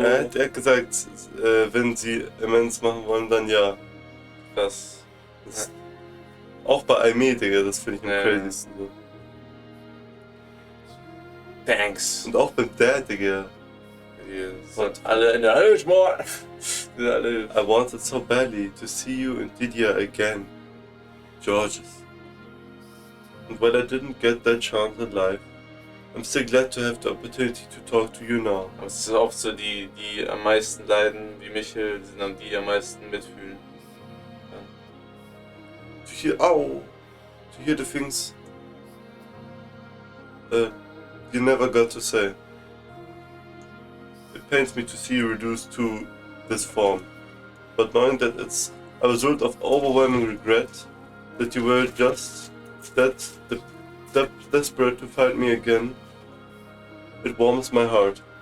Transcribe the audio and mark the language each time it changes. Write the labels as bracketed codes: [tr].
[de] Er hat gesagt, wenn sie Amends machen wollen, dann ja. Das... Das auch bei Aimee, Digga, das finde ich am crazysten. So. [en] Thanks. [de] Und auch beim Dad, Digga. Die sind alle in der Hölle, Schmor. [en] I wanted so badly to see you and Didier again, Georges. And while I didn't get that chance in life, I'm still glad to have the opportunity to talk to you now. [de] Aber es ist oft so, die am meisten leiden, wie Michel, die sind dann die am meisten mitfühlen. [en] To hear the things you never got to say. It pains me to see you reduced to this form, but knowing that it's a result of overwhelming regret, that you were just that desperate to find me again, it warms my heart.